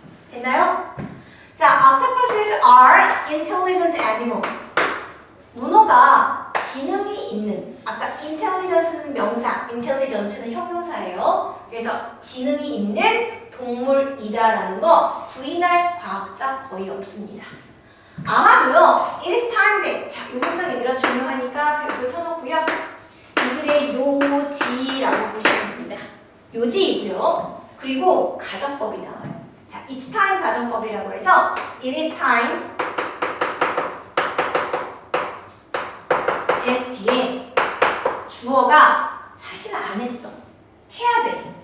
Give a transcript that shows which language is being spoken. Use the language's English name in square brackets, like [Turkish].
[Korean] 됐나요? [English] 자, octopuses are intelligent animal. [Korean] 문어가 지능이 있는, 아까 intelligence는 명사, intelligent는 형용사예요. 그래서 지능이 있는 동물이다라는 거 부인할 과학자 거의 없습니다. 아마도요, [English] it is time that. [Korean] 자, 이 문장 얘들아 중요하니까 별표 쳐놓고요. 이 글의 요지라고 보시면 됩니다. 요지이고요. 그리고 가정법이 나와요. 자, it's time 가정법이라고 해서 [English] it is time that [Korean] 뒤에 주어가 사실 안 했어. 해야 돼.